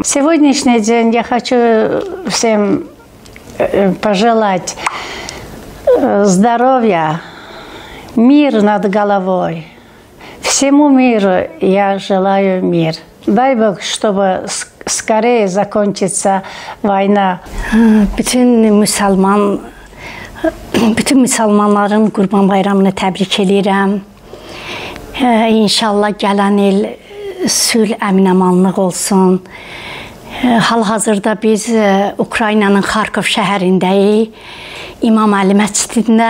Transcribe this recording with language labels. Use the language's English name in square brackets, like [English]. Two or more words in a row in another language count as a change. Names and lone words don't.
[Russian] Сегодняшний день я хочу всем пожелать здоровья, мир над головой. Всему миру я желаю мир. Дай Бог, чтобы скорее закончится война. [Azerbaijani] Bütün müsəlmanların Qurban Bayramını təbrik edirəm. İnşallah gələn il sülh, əmin-amanlıq olsun. Hal-hazırda biz Ukraynanın Xarkov şəhərindəyik, İmam Əli məscidində.